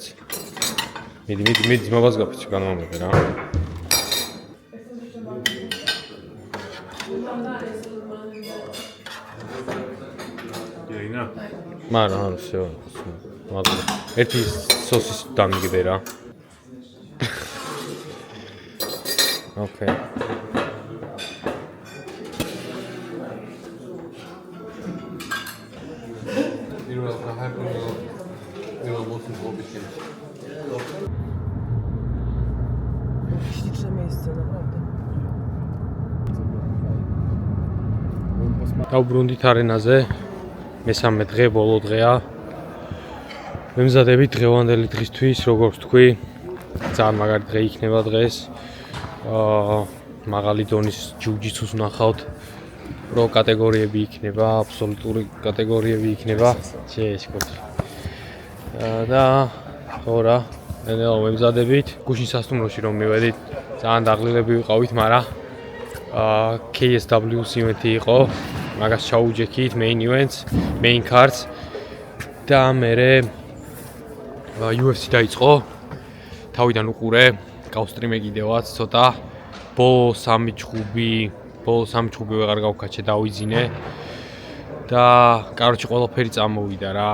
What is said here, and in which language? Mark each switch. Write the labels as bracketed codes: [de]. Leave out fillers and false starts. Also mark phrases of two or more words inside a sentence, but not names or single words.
[ka] მიდი ძმობას გაფიცი გადმომიღე რა. იეინა? მაგრამ არ [ru] всё. [ka] მაგრამ ერთი სოსის დამიგდე რა. [en] Okay. [pl] Śliczne miejsce, naprawdę. [ka] დავბრუნდით არენაზე. მესამე დღე, ბოლო დღეა. მემზადებით დღევანდელი დღისთვის, როგორც თქვი, ძალიან მაგარი დღე იქნება დღეს. მაღალი დონის ჯიუ-ჯიტსუს ვნახავთ. პრო კატეგორიები იქნება, აბსოლუტური კატეგორიები იქნება. შეეშკოთ. და ხორა, ნელა მემზადებით. გუშინ სასტუმროში რომ მივედით, ძალიან დაღლილები ვიყავით, მაგრამ KSW event-ი იყო. მაგას ჩაუჯექით [en] main events, main cards [ka] და მერე UFC დაიწყო. თავიდან უყურე, გავსტრიმე კიდევაც ცოტა. ბოლო 3 ჩხუბი ვეღარ გავქაჩე, დავიძინე. და კაროჩი ყველაფერი წამოვიდა რა.